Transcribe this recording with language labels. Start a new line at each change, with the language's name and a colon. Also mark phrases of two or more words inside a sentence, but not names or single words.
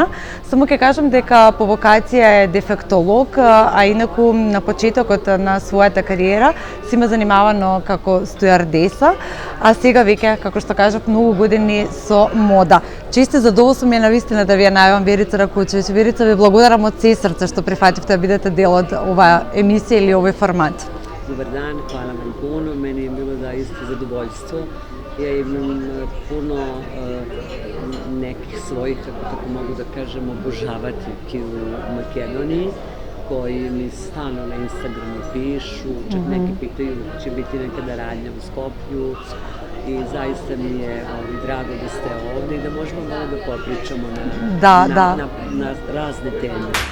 Macedonian: Само ќе кажам дека по вокација е дефектолог, а инаку на почетокот на својата кариера си има занимавано како стюардеса, а сега веќе, како што кажав, многу години со мода. Често задоволство ми е навистина да ви ја најавам Верица Ракучевиќ. Верица, ви благодарам од се срце што прифативте да бидете дел од оваа емисија или овој формат.
Serbian: Dobar dan, hvala vam puno, meni je bilo zaista zadovoljstvo. Ja imam puno nekih svojih, tako mogu da kažem, obožavateljki u Makedoniji, koji mi stalno na Instagramu pišu, čak neki pitaju će biti nekada radnja u Skoplju i zaista mi je drago da ste ovdje i da možemo malo da popričamo na razne teme.